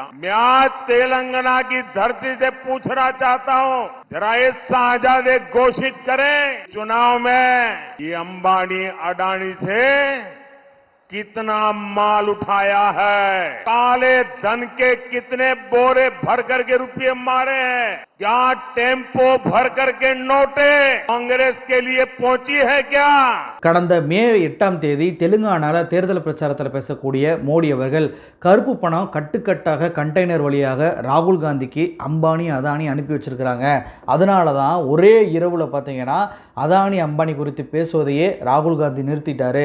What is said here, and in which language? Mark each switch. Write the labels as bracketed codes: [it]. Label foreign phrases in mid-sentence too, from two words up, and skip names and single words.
[hi] मैं आज तेलंगाना की धरती से पूछना चाहता हूं, जरा ये शाहजादे घोषित करें चुनाव में ये अंबानी अडानी से कितना माल उठाया है, काले धन के कितने बोरे भर करके रुपये मारे हैं, क्या टेम्पो भर करके नोटे कांग्रेस के लिए पहुंची है क्या? [ta] கடந்த மே 8ஆம் தேதி தெலுங்கானால தேர்தல் பிரச்சாரத்தில் பேசக்கூடிய மோடி அவர்கள் கருப்பு பணம் கட்டுக்கட்டாக கண்டெய்னர் வழியாக ராகுல் காந்திக்கு அம்பானி அதானி அனுப்பி வச்சிருக்கிறாங்க. அதனால தான் ஒரே இரவில் பார்த்தீங்கன்னா அதானி அம்பானி குறித்து பேசுவதையே ராகுல் காந்தி நிறுத்திட்டாரு.